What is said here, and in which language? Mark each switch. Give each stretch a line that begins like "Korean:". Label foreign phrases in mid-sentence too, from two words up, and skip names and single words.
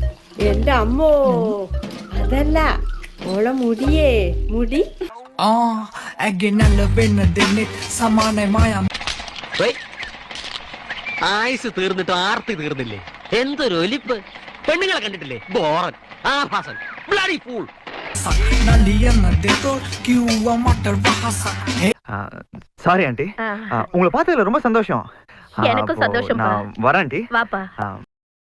Malayalam: എന്റെ അമ്മോ, അതല്ല ഓളെ മുടിയേ, മുടി ആയുസ് തീർന്നിട്ട് ആർത്തി തീർന്നില്ലേ? എന്തൊരു ഒലിപ്പ്! പെണ്ണുങ്ങളെ കണ്ടിട്ടില്ലേ? ബോറൻ, ആഭാസൻ,
English: bloody fool. sorry aunty,
Tamil: உங்களை பார்த்ததுல ரொம்ப சந்தோஷம். எனக்கும் சந்தோஷம். வரேன் ஆண்டி. வாப்பா.